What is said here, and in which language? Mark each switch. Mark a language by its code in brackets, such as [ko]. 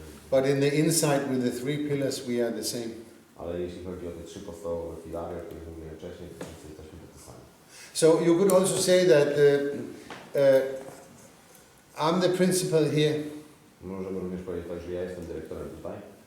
[en] but in the inside with the 3 pillars we are the same. [pl] Ale jeśli chodzi o te 3 podstawowe filary, o których mówiłem wcześniej, to wszyscy jesteśmy tacy sami. [en] So you could also say that I'm the principal here. [pl] Możemy również powiedzieć tak, że ja jestem dyrektorem tutaj.